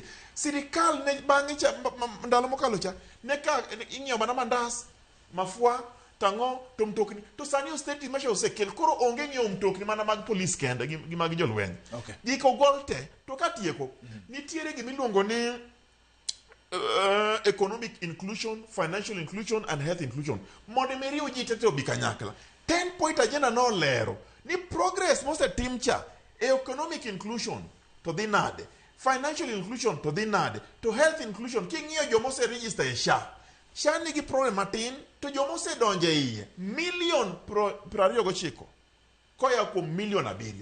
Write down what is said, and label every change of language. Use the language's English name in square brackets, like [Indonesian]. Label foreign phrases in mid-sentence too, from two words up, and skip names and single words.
[Luo (Kenya and Tanzania)] Sirikal ne bang'e ndalo mokalo cha ne ka ing'iewo mana mandas, mafua, tang'o to mtokni. To sani [English] austerity measures [Luo (Kenya and Tanzania)] osekel, koro onge ng'iewo mtokni mana mag police kende gi mag jolweny. Gik ogol te. To katieko nitiere gima iluongo ni [English] economic inclusion, financial inclusion and health inclusion. [Luo (Kenya and Tanzania)] Mondo meriwo ji tete obi kanyakla. [English] 10 point agenda [Luo (Kenya and Tanzania)] no lero ni progress mosetim cha [English] economic inclusion [Luo (Kenya and Tanzania)] to dhi nade, [English] financial inclusion [Luo (Kenya and Tanzania)] to dhi nade, to [English] health inclusion. [Luo (Kenya and Tanzania)] King'iyo joma ose register e SHA nigi problem matin, to joma ose donje iye million 29 koya kuom million 7.